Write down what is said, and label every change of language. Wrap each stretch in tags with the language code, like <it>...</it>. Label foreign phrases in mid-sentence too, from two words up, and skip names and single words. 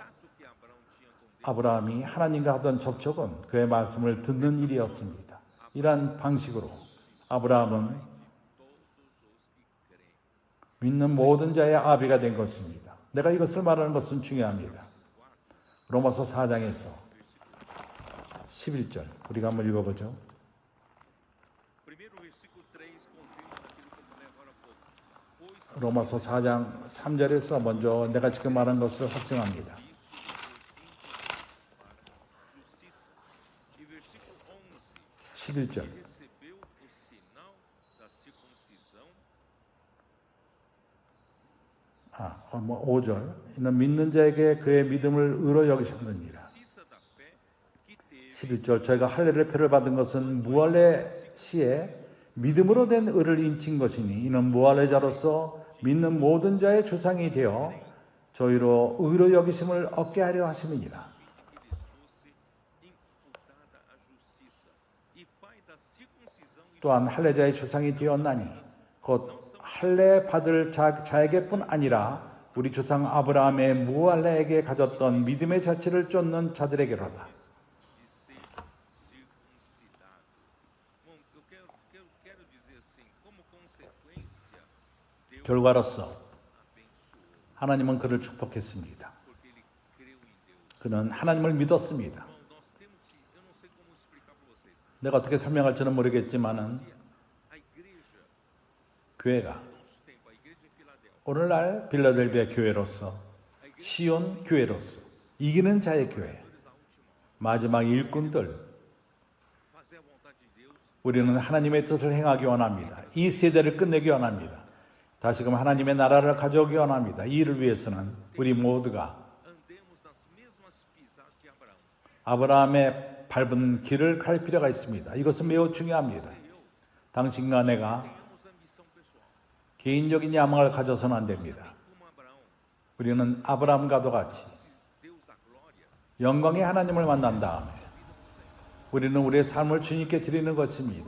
<pt>que Abraão tinha com</pt> <ko>아브라함이 하나님과 하던 접촉은 그의 말씀을 듣는 일이었습니다. 이러한 방식으로 아브라함은 믿는 모든 자의 아비가 된 것입니다. 내가 이것을 말하는 것은 중요합니다. 로마서 4장에서 11절 우리가 한번 읽어보죠.</ko> <pt>Primeiro versículo 3 confirma aquilo que eu falei agora</pt> <ko>로마서 4장 3절에서 먼저 내가 지금 말한 것을 확증합니다.</ko> <pt>E versículo</pt> <ko>11절.</ko> <pt>recebeu o sinal da circuncisão.</pt> <ko>5절. 이는 믿는 자에게 그의 믿음을 의로 여기셨느니라.</ko> <pt>Justiça da fé que teve</pt> <ko>11절. 저희가 할례의 표를 받은 것은 무할례 시에 믿음으로 된 의를 인친 것이니 이는 무할례자로서 믿는 모든 자의 주상이 되어 저희로 의로 여기심을 얻게 하려 하심이니라.</ko> <pt>que lhes fosse imputada a justiça. E pai da circuncisão e</pt> <ko>또한 할례자의 주상이 되었나니 곧 할례 받을 자에게뿐 아니라 우리 조상 아브라함의 무할례에게 가졌던 믿음의 자체를 쫓는 자들에게로다.</ko> <pt>de ser circuncidado. Bom, eu quero dizer assim, como consequência, Deus</pt> <ko>결과로서</ko> <pt>abençoou,</pt> <ko>하나님은 그를 축복했습니다.</ko> <pt>porque ele creu em Deus.</pt> <ko>그는 하나님을 믿었습니다.</ko> <pt>Bom, nós temos que, eu não sei como explicar para vocês.</pt> <ko>내가 어떻게 설명할지는 모르겠지만은</ko> <pt>A igreja,</pt> <ko>교회가</ko> <pt>nosso tempo, a igreja de Filadélfia,</pt> <ko>오늘날 빌라델비아 교회로서 시온 교회로서 이기는 자의 교회 마지막 일꾼들</ko> <pt>fazer a vontade de Deus,</pt> <ko>우리는 하나님의 뜻을 행하기 원합니다. 이 세대를 끝내기 원합니다. 다시금 하나님의 나라를 가져오기 원합니다. 이 일을 위해서는 우리 모두가</ko> <pt>andemos nas mesmas pisadas de Abraão.</pt> <ko>아브라함의 밟은 길을 갈 필요가 있습니다. 이것은 매우 중요합니다. 당신과 내가</ko> <pt>Temos ambição pessoal.</pt> <ko>개인적인 야망을 가져서는 안 됩니다.</ko> <pt>Como Abraão,</pt> <ko>우리는 아브라함과도 같이</ko> <pt>Deus da glória,</pt> <ko>영광의 하나님을 만난 다음에 우리는 우리의 삶을 주님께 드리는 것입니다.</ko>